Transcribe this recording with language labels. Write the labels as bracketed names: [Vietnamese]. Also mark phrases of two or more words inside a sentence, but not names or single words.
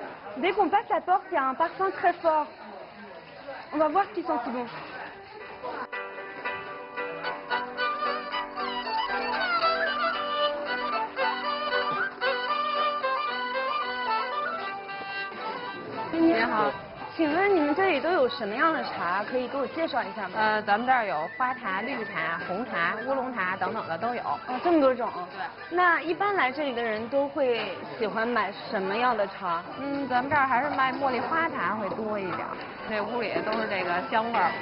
[French] Dès qu'on passe la porte, il y a un parfum très fort. On va voir ce qui sent si bon. Bonjour. [Chinese] 请问你们这里都有什么样的茶？可以给我介绍一下吗？咱们这儿有花茶、绿茶、红茶、乌龙茶等等的都有。哦，这么多种。对。那一般来这里的人都会喜欢买什么样的茶？咱们这儿还是卖茉莉花茶会多一点。这屋里都是这个香味儿。